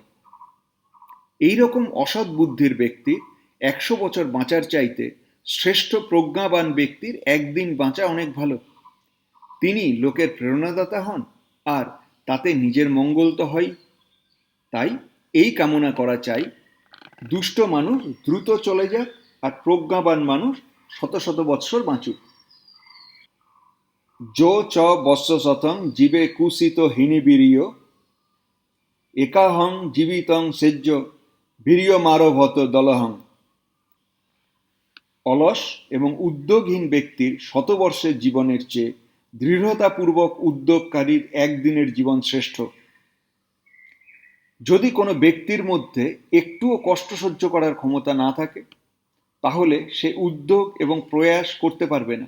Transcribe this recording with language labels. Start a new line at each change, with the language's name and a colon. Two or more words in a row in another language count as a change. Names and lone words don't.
Bangla: এই রকম অসৎ বুদ্ধির ব্যক্তির 100 বছর বাঁচার চাইতে শ্রেষ্ঠ প্রজ্ঞাবান ব্যক্তির একদিন বাঁচা অনেক ভালো। তিনি লোকের প্রেরণাদাতা হন আর তাতে নিজের মঙ্গল তো হয়। তাই এই কামনা করা চাই, দুষ্ট মানুষ দ্রুত চলে যাক আর প্রজ্ঞাবান মানুষ শত শত বৎসর বাঁচুক।
Pali: যো চ বৎসশতং জীবে কুসিত হীনিবীর্য একাহং জীবিতং সেজ্য বীর্যমারভত দলহং।
Bangla: অলস এবং উদ্যোগহীন ব্যক্তির শতবর্ষের জীবনের চেয়ে দৃঢ়তাপূর্বক উদ্যোগকারীর একদিনের জীবন শ্রেষ্ঠ। যদি কোনো ব্যক্তির মধ্যে একটুও কষ্ট সহ্য করার ক্ষমতা না থাকে তাহলে সে উদ্যোগ এবং প্রয়াস করতে পারবে না।